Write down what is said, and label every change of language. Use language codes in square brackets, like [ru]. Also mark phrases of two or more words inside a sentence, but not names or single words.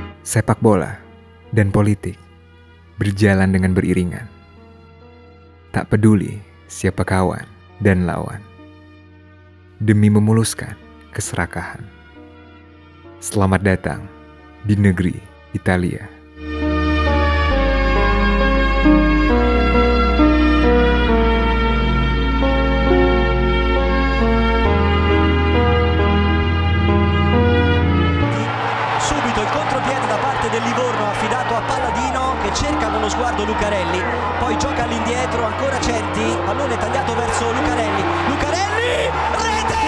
[id] Sepak bola dan politik berjalan dengan beriringan. Tak peduli siapa kawan dan lawan, demi memuluskan keserakahan. Selamat datang di negeri Italia. [it] Subito il contropiede da parte del Livorno affidato a Palladino che cerca con lo sguardo Lucarelli, poi gioca all'indietro, ancora Centi, pallone tagliato verso Lucarelli, rete!